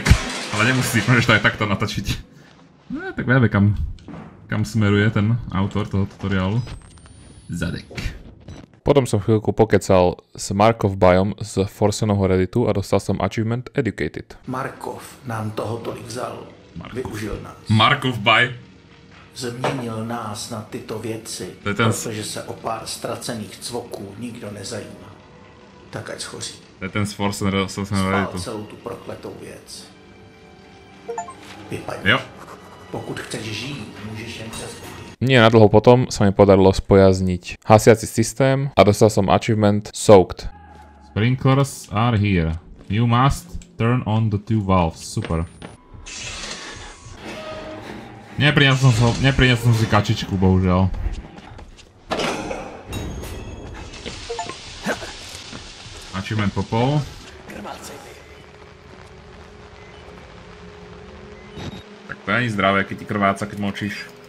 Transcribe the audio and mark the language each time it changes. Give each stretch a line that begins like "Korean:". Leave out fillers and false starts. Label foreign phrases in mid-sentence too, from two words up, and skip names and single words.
Slovak: Ale nemusíš, môžeš to aj takto natočiť. No, tak vieme, kam smeruje ten autor toho tutoriálu.
Czech: Zadek.
Slovak: Potom som chvíľku pokecal s Markov Bajom z Forsenovho Redditu a dostal som achievement Educated.
Czech: Markov nám toho tolik vzal. Využil nás. Markov Baj. Změnil nás na tyto věci, protože se o pár ztracených cvoků nikdo nezajímá. Tak ať schoří.
Slovak: To je ten z Forsenovho Redditu.
Czech: Spál celou tu prokletou věc. Vypaď. Jo. Pokud chceš žít, můžeš jen přes budy.
Slovak: Nie nadlho potom sa mi podarilo spojazniť hasiaci systém a dostal som achievement Soaked.
English: Sprinklers are here. You must turn on the 2 valves.
Slovak: Super. Nepriniesol som si kačičku, bohužiaľ. Achievement popol.
Czech: Tak to není zdravé,
Slovak: keď ti krváca, keď močíš.